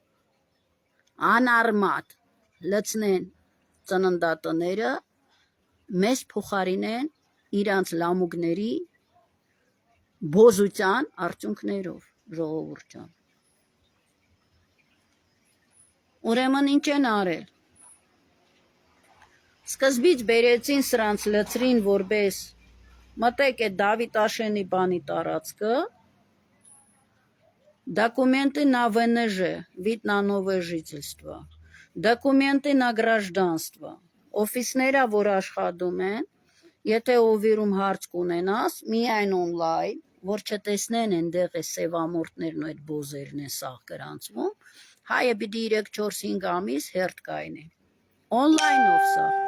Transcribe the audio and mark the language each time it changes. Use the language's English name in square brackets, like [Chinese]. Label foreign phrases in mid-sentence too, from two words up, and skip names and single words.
[Armenian] անարմատ լցնեն ծննդատները, մեզ փոխարինեն իրանց լամուկների բոզության արդյունքներով, ժողովուրդ ջան։ Ուրեմն ինչ են արել։ Սկզբից բերեցին սրանց լցրին որպես մտեք այդ Դավիթ Աշենի բանի տարածքը, [Russian] документы на ВНЖ, вид на новое жительство, դոկումենտի на гражданство, [Armenian] օֆիսները, որ աշխատում են, եթե օվիրում հարց կունենաս, միայն օնլայն, որ չտեսնեն այնտեղ է սևամորտներն ու այդ բոզերն են սաղ գրանցվում, հայը պիտի 3-4-5 ամիս հերթ կայնի։ Օնլայնով սա։